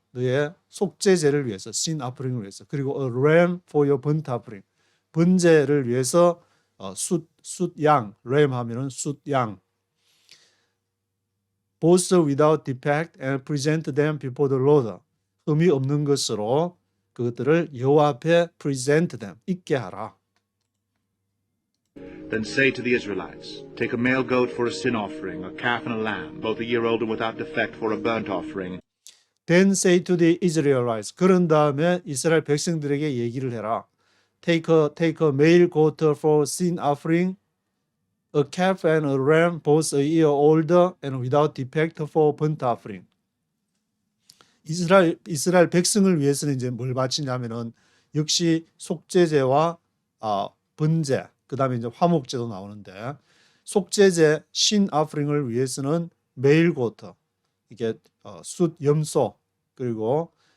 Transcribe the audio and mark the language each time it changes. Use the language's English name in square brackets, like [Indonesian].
[Korean] 너의 속죄제를 위해서, sin offering을 위해서. 그리고 [English] a ram for your burnt offering. [Korean] 번제를 위해서 숫양, ram 하면은 숫양. [English] both without defect and present them before the Lord. [Korean] 흠이 없는 것으로 그것들을 여호와 앞에 [English] present them, [Korean] 있게 하라. [English] Then say to the Israelites, take a male goat for a sin offering, a calf and a lamb, both a year old and without defect for a burnt offering. Then say to the Israelites. [Korean] 그런 다음에 이스라엘 백성들에게 얘기를 해라. [English] Take a male goat for sin offering, a calf and a ram, both a year old and without defect for burnt offering. [Korean] 이스라엘 백성을 위해서는 이제 뭘 바치냐면은 역시 속죄제와 번제, 그다음에 이제 화목제도 나오는데 속죄제 신 아프링을 위해서는 메일 고트, 이게 숫 염소, 그리고